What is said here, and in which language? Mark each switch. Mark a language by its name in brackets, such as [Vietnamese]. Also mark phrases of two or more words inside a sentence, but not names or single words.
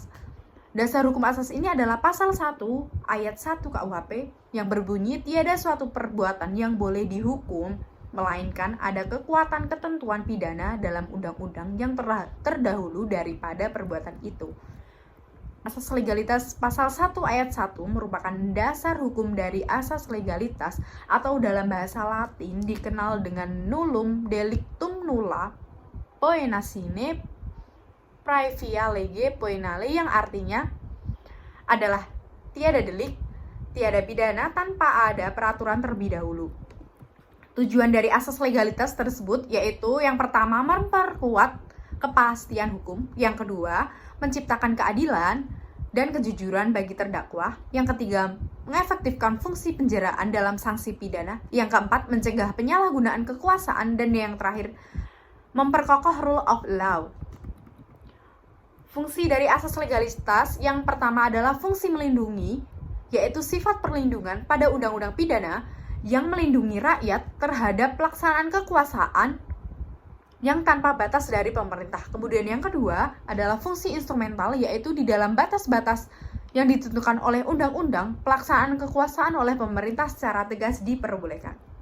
[Indonesian] Dasar hukum asas ini adalah pasal 1 ayat 1 KUHP yang berbunyi tiada suatu perbuatan yang boleh dihukum melainkan ada kekuatan ketentuan pidana dalam undang-undang yang terdahulu daripada perbuatan itu. Asas legalitas pasal 1 ayat 1 merupakan dasar hukum dari asas legalitas atau dalam bahasa Latin dikenal dengan [Latin] nullum delictum nulla poena sine praevia lege poenale, [Indonesian] yang artinya adalah tiada delik, tiada pidana tanpa ada peraturan terlebih dahulu. Tujuan dari asas legalitas tersebut yaitu yang pertama memperkuat kepastian hukum, yang kedua menciptakan keadilan dan kejujuran bagi terdakwa, yang ketiga mengefektifkan fungsi penjaraan dalam sanksi pidana, yang keempat mencegah penyalahgunaan kekuasaan, dan yang terakhir memperkokoh [English] rule of law. [Indonesian] Fungsi dari asas legalitas yang pertama adalah fungsi melindungi, yaitu sifat perlindungan pada undang-undang pidana yang melindungi rakyat terhadap pelaksanaan kekuasaan yang tanpa batas dari pemerintah. Kemudian yang kedua adalah fungsi instrumental, yaitu di dalam batas-batas yang ditentukan oleh undang-undang, pelaksanaan kekuasaan oleh pemerintah secara tegas diperbolehkan.